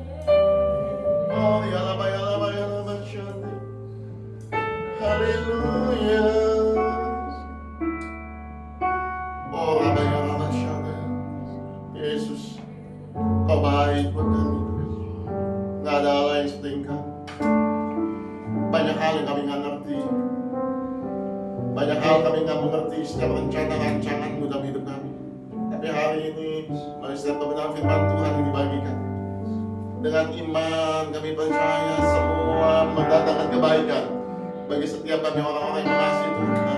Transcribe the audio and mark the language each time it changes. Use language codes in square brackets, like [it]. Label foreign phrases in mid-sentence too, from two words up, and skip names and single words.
[id] Oh, ya labaya, labaya, labaya, shadaya. Haleluya. Oh, labaya, labaya, shadaya. Yesus, Kau baik buat kami. Nggak ada hal lain seperti Engkau. Banyak hal yang kami nggak ngerti. Banyak hal kami nggak mengerti setiap rencana rancangan-Mu dalam hidup kami. Tapi hari ini, melalui setiap kebenaran firman Tuhan yang dibagikan, dengan iman kami percaya semua mendatangkan kebaikan bagi setiap kami orang-orang yang mengasihi Tuhan.